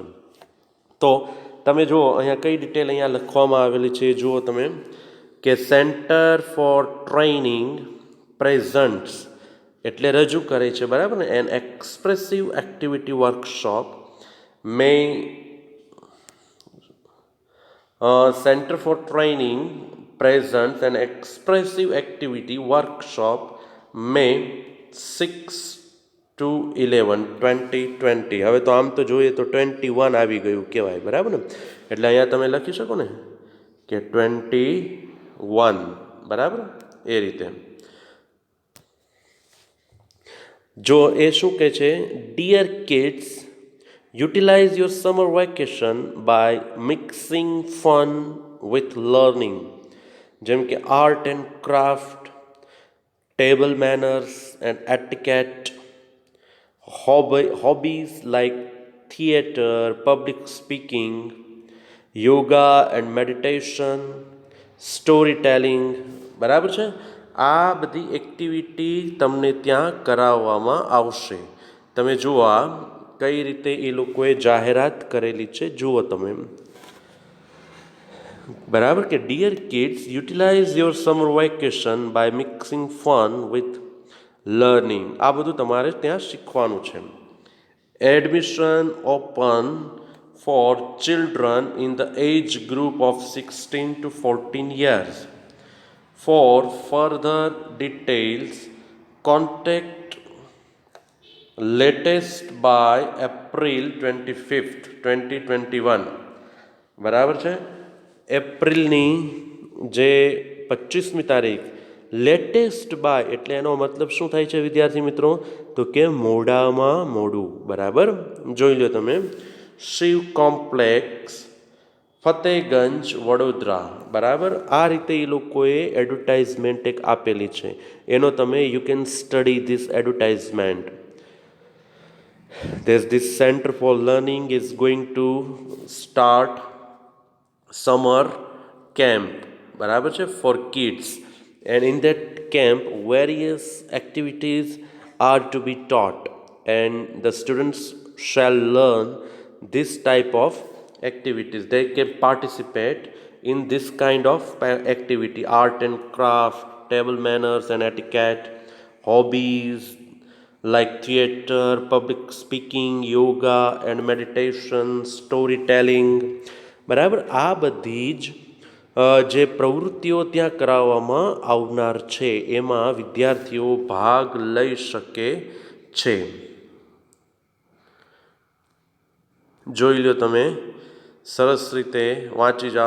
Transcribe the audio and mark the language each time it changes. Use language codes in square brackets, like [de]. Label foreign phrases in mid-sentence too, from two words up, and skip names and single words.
[gu] તો તમે જુઓ અહીંયા કઈ ડિટેલ અહીંયા લખવામાં આવેલી છે, જુઓ તમે કે [en] center for training presents [gu] એટલે રજૂ કરે છે, બરાબર ને, [en] an expressive activity workshop May Center for Training presents an expressive activity workshop May 6 to 11, 2020. [gu] હવે તો આમ તો જોઈએ તો 21 આવી ગયું કહેવાય, બરાબર ને, એટલે અહીંયા તમે લખી શકો ને કે 21, બરાબર, એ રીતે. જો એ શું કહે છે, [en] dear kids, utilize your summer vacation by mixing fun with learning. [gu] જેમ કે [en] art and craft, table manners and etiquette, hobbies like theater, public speaking, yoga and meditation, storytelling, [gu] બરાબર છે. આ બધી એક્ટિવિટી તમને ત્યાં કરાવવામાં આવશે. તમે જુઓ આ કઈ રીતે એ લોકોએ જાહેરાત કરેલી છે, જુઓ તમે, બરાબર, કે [en] dear kids, utilize your summer vacation by mixing fun with learning. [gu] આ બધું તમારે ત્યાં શીખવાનું છે. [en] admission open for children in the age group of 16 to 14 years. For further details, contact latest by April 25th, 2021. [gu] બરાબર છે, એપ્રિલની જે 25મી તારીખ, [en] latest by [gu] એટલે એનો મતલબ શું થાય છે વિદ્યાર્થી મિત્રો, તો કે મોડામાં મોડું, બરાબર. જોઈ લો તમે, શિવ કોમ્પ્લેક્સ, ફતેહગંજ, વડોદરા, બરાબર. આ રીતે એ લોકોએ એડવર્ટાઇઝમેન્ટ એક આપેલી છે, એનો તમે [en] you can study this advertisement. This Center for Learning is going to start summer camp, [gu] બરાબર છે, [en] for kids, and in that camp various activities are to be taught and the students shall learn this type of activities. They can participate in this kind of activity: art and craft, table manners and etiquette, hobbies like theater, public speaking, yoga and meditation, storytelling, [gu] બરાબર. આ બધી જ જે પ્રવૃત્તિઓ ત્યાં કરાવવામાં આવનાર છે એમાં વિદ્યાર્થીઓ ભાગ લઈ શકે છે. જોઈ લો તમે, સરસ રીતે વાંચી જાઓ.